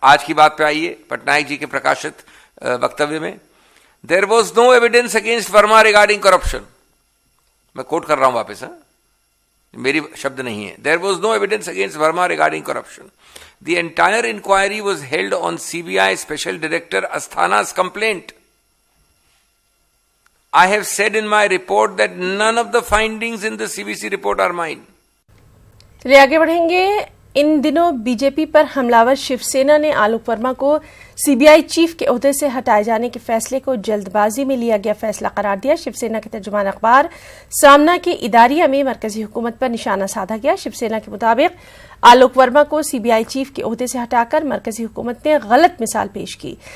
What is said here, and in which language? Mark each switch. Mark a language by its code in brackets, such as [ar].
[hi] आज की बात पे आइए, पटनायक जी के प्रकाशित वक्तव्य में [en] There was no evidence against Verma regarding corruption. [hi] मैं कोट कर रहा हूं वापस, मेरी शब्द नहीं है। [en] There was no evidence against Verma regarding corruption. The entire inquiry was held on CBI special director Asthana's complaint. I have said in my report that none of the findings in the CVC report are mine. [hi] चलिए आगे बढ़ेंगे। इन दिनों BJP पर हमलावर शिवसेना ने आलोक वर्मा को CBI chief के ओहदे से हटाए जाने के फैसले को जल्दबाजी में लिया गया फैसला करार दिया। शिवसेना के तर्जुमान अखबार सामना के इदारिया में मरकजी हुकूमत पर निशाना साधा गया। शिवसेना के मुताबिक आलोक वर्मा को सीबीआई चीफ के ओहदे से हटाकर मरकजी हुकूमत ने गलत मिसाल पेश की।